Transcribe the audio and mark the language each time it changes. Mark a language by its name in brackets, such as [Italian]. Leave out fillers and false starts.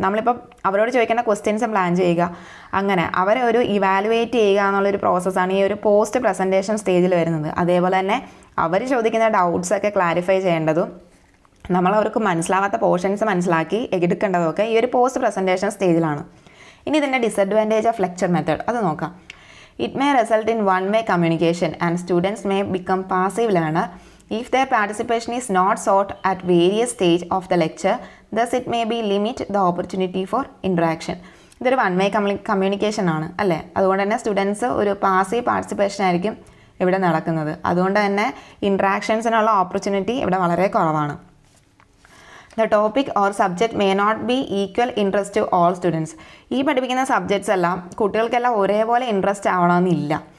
[Malayalam] നമ്മളിപ്പോൾ അവരോട് ചോദിക്കേണ്ട ക്വസ്റ്റ്യൻസും പ്ലാൻ ചെയ്യുക. അങ്ങനെ അവരെ ഒരു ഇവാലുവേറ്റ് ചെയ്യുക എന്നുള്ളൊരു പ്രോസസ്സാണ് ഈ ഒരു പോസ്റ്റ് പ്രസൻറ്റേഷൻ സ്റ്റേജിൽ വരുന്നത്. അതേപോലെ തന്നെ അവർ ചോദിക്കുന്ന ഡൗട്ട്സൊക്കെ ക്ലാരിഫൈ ചെയ്യേണ്ടതും നമ്മൾ അവർക്ക് മനസ്സിലാവാത്ത പോർഷൻസ് മനസ്സിലാക്കി എടുക്കേണ്ടതൊക്കെ ഈ ഒരു പോസ്റ്റ് പ്രസൻറ്റേഷൻ സ്റ്റേജിലാണ്. ഇനി ഇതിൻ്റെ [English] disadvantage of lecture method [Malayalam] അത് നോക്കാം. [English] It may result in one way communication and students may become passive learner if their participation is not sought at various stage of the lecture, thus it may be limit the opportunity for interaction. [Malayalam] ഇതൊരു one way communication ആണ് അല്ലേ. അതുകൊണ്ട് തന്നെ students ഒരു passive participation ആയിരിക്കും ഇവിടെ നടക്കുന്നത്. അതുകൊണ്ട് തന്നെ ഇൻട്രാക്ഷൻസിനുള്ള ഓപ്പർച്യൂണിറ്റി ഇവിടെ വളരെ കുറവാണ്. [English] The topic or subject may not be equal interest to all students. [Malayalam] ഈ പഠിപ്പിക്കുന്ന സബ്ജക്ട്സ് എല്ലാം കുട്ടികൾക്കെല്ലാം ഒരേപോലെ ഇൻട്രസ്റ്റ് ആവണമെന്നില്ല.